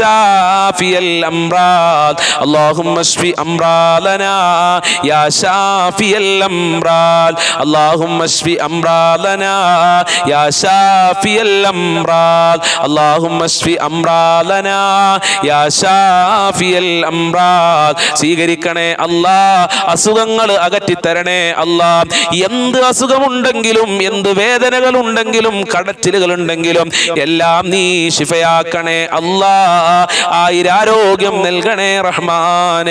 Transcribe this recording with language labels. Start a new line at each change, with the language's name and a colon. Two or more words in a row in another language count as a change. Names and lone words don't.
Arabic: شافي الأمراض اللهم اشف أمراضنا يا شافي الأمراض اللهم اشف أمراضنا يا شافي الأمراض اللهم اشف أمراضنا يا شافي الأمراض
Malayalam: സ്വീകരിക്കണേ അല്ലാ അസുഖങ്ങൾ അകറ്റിത്തരണേ അല്ലാ എന്ത് അസുഖമുണ്ടെങ്കിലും എന്ത് വേദനകൾ ഉണ്ടെങ്കിലും കടച്ചിലുകൾ ഉണ്ടെങ്കിലും എല്ലാം നീ ശിഫയാക്കണേ അല്ലാ ആയിരാരോഗ്യം നൽകണേ റഹ്മാനേ